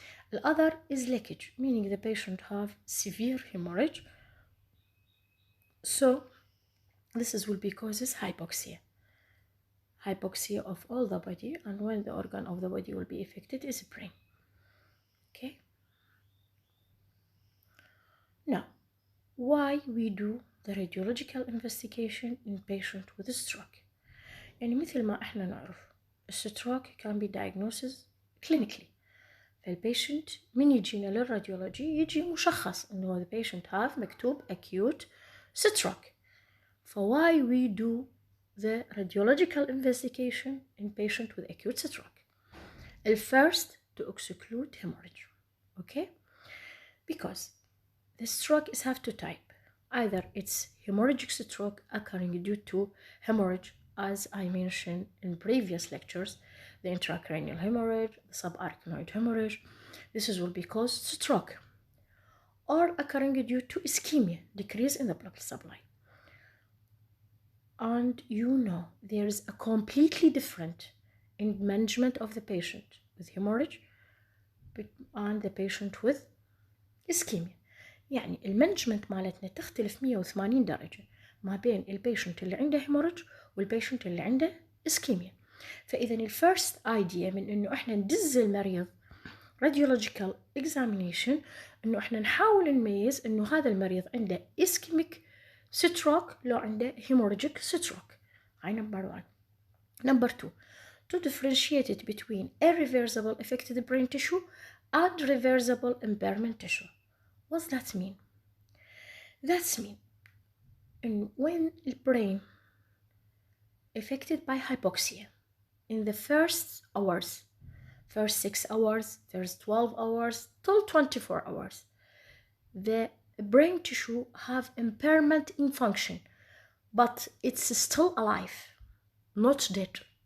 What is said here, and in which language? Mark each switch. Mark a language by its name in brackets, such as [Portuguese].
[English] The other is leakage, meaning the patient have severe hemorrhage, so this will be causes hypoxia of all the body, and when the organ of the body will be affected is brain. Okay, now why we do the radiological investigation in patient with a stroke. [Arabic] يعني مثل ما احنا نعرف الستروك [English] can be diagnosed clinically. [Arabic] فالبيشنت من يجينا للراديولوجي يجي مشخص انه [English] the patient have [Arabic] مكتوب acute stroke. [English] فwhy we do the radiological investigation in patient with acute stroke? First, to exclude hemorrhage. Okay, because the stroke is have two types. Either it's hemorrhagic stroke occurring due to hemorrhage, as I mentioned in previous lectures, the intracranial hemorrhage, the subarachnoid hemorrhage. This will be caused stroke, or occurring due to ischemia, decrease in the blood supply. And you know there is a completely different in management of the patient with hemorrhage and the patient with ischemia. [Arabic] يعني المانجمنت مالتنا تختلف 180 درجة ما بين البيشنت اللي عنده هيموريج والبيشنت اللي عنده اسكيميا. فإذا الفيرست ايديا من إنه إحنا ندز المريض radiological examination إنه إحنا نحاول نميز إنه هذا المريض عنده ischemic stroke لو عنده hemorrhagic stroke. هاي [English] number 1. Number 2, to differentiate it between irreversible affected brain tissue and reversible impairment tissue. What does that mean? That means when the brain affected by hypoxia in the first hours, first 6 hours, first 12 hours till 24 hours, the brain tissue have impairment in function, but it's still alive, not dead.